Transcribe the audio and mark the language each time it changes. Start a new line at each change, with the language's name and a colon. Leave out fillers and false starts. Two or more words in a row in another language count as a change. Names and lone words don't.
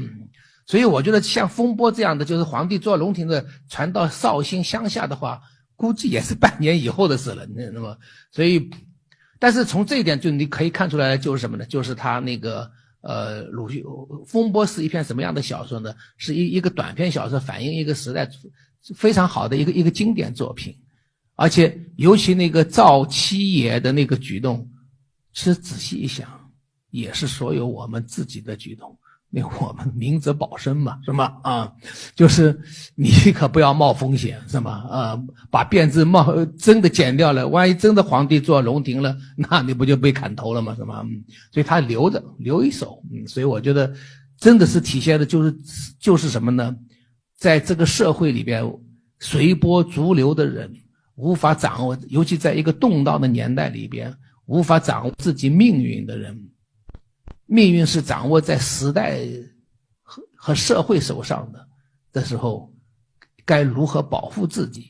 Chinese: 所以我覺得像風波這樣的，就是皇帝坐龍庭的傳到紹興鄉下的話，估計也是半年以後的事了，那麼，所以，但是從這一點就你可以看出來，就是什麼呢？就是他那個魯迅風波是一篇什麼樣的小說呢？是一個短篇小說，反映一個時代非常好的一個經典作品，而且尤其那個趙七爺的那個舉動，其實仔細一想，也是所有我們自己的舉動。那我們明哲保身嘛，是嗎？就是你可不要冒風險，是嗎？把辮子真的剪掉了，萬一真的皇帝坐龍庭了，那你不就被砍頭了嗎？是嗎？所以他留一手，所以我覺得真的是體現的就是什麼呢？在這個社會裡邊，隨波逐流的人無法掌握，尤其在一個動盪的年代裡邊，無法掌握自己命運的人。命運是掌握在時代和社會手上的時候，該如何保護自己？